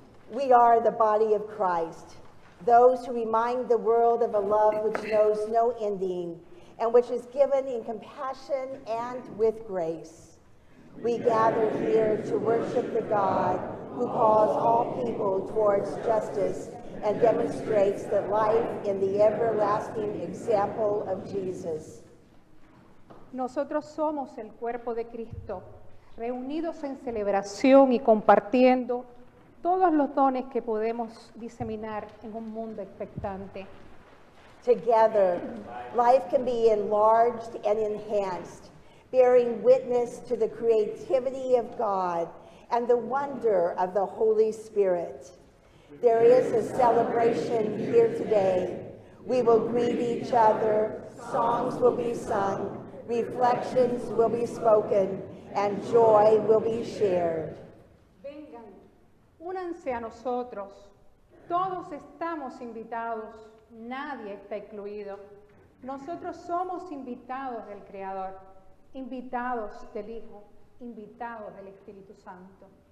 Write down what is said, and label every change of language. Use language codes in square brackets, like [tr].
[en] We are the body of Christ, those who remind the world of a love which knows no ending and which is given in compassion and with grace. We gather here to worship the God who calls all people towards justice and demonstrates the life in the everlasting example of Jesus. [es] Nosotros somos el cuerpo de Cristo, reunidos en celebración y compartiendo todos los dones que podemos diseminar en un mundo expectante. [en] Together, life can be enlarged and enhanced, bearing witness to the creativity of God and the wonder of the Holy Spirit. There is a celebration here today. We will greet each other, songs will be sung, reflections will be spoken, and joy will be shared. [es] Vengan, únanse a nosotros. Todos estamos invitados, nadie está excluido. Nosotros somos invitados del Creador, invitados del Hijo, invitados del Espíritu Santo.